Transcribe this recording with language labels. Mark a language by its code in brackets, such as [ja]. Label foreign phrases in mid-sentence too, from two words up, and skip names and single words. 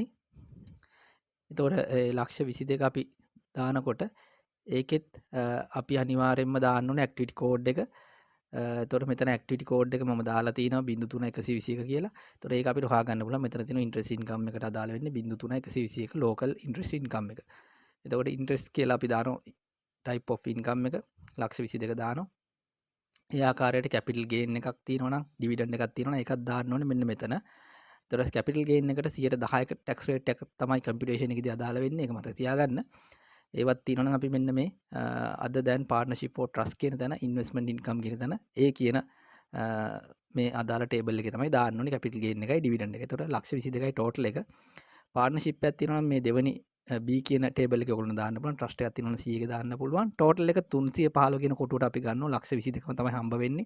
[si] එතකොට ලක්ෂ 22 අපි දානකොට ඒකෙත් අපි අනිවාර්යයෙන්ම දාන්න ඕනේ [en] activity code [si] එක. එතකොට මෙතන [en] activity code [si] එක මම දාලා තිනවා 03121 කියලා. එතකොට ඒක අපිට හොයාගන්න පුළුවන්. මෙතන තියෙන [en] interest income [si] එකට අදාළ වෙන්නේ 03121 [en] local interest income [si] එක. එතකොට ඉන්ට්‍රෙස්ට් කියලා අපි දානවා [en] type of income [si] එක ලක්ෂ 22 දානවා. ඒ ආකාරයට [en] capital gain [si] එකක් තියෙනවා නම් ඩිවිඩන්ඩ් එකක් තියෙනවා නම් ඒකත් දාන්න ඕනේ මෙන්න මෙතන. ඊට [en] capital gain [si] එකට 10%ක [en] tax rate [si] එකක් තමයි කම්පියුටේෂන් එකේදී අදාළ වෙන්නේ. ඒක මතක තියාගන්න. ඒවත් තියෙනවා නම් අපි මෙන්න මේ අද දැන් [en] partnership or trust [si] කියන තැන [en] investment income [si] කියන තැන ඒ කියන මේ අදාළ ටේබල් එකේ තමයි දාන්න ඕනේ [en] capital gain [si] එකයි ඩිවිඩන්ඩ් එක. ඒතකොට ලක්ෂ 22යි ටෝටල් එක. පාර්ට්නර්ෂිප් එකක් තියෙනවා නම් මේ දෙවෙනි B කියන ටේබල් එකේ ඔයගොල්ලෝ දාන්න පුළුවන්. ට්‍රස්ට් එකක් තියෙනවා නම් C එක දාන්න පුළුවන්. ටෝටල් එක 315 කියන කොටුවට අපි ගන්නවා ලක්ෂ 22ම තමයි හම්බ වෙන්නේ.